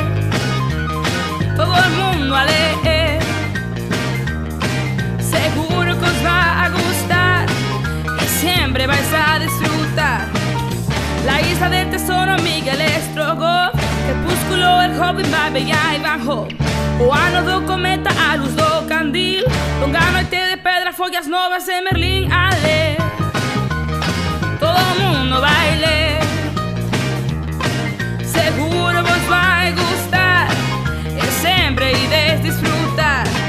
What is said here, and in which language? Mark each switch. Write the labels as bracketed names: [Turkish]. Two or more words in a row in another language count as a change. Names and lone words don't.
[Spanish] Todo el mundo a leer, seguro que os va a gustar y siempre vais a disfrutar. La isla del tesoro, Miguel Strogoff, Crepúsculo, El Hobbit, Barbella y Van Gogh, [Galician] O ano do cometa, a luz do candil, longa noite de pedra, follas novas de Merlín a ler. Todo mundo vai ler, seguro vos vai gustar e sempre ides disfrutar.